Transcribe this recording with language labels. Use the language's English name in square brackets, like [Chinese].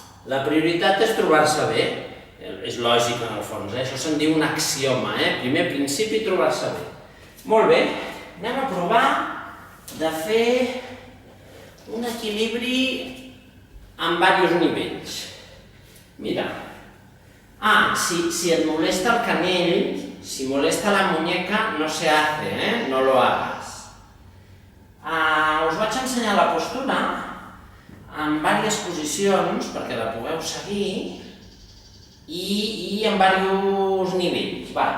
[Catalan] La prioritat és trobar-se bé, és lògic en el fons, això se'n diu un axioma, primer principi trobar-se bé. Molt bé, anem a provar de fer un equilibri amb diversos nivells. Mira, si et molesta el canell, [Spanish] si molesta la muñeca, no se hace, no lo hagas. [Catalan] Us vaig ensenyar la postura en diverses posicions perquè la pugueu seguir i en diversos nivells.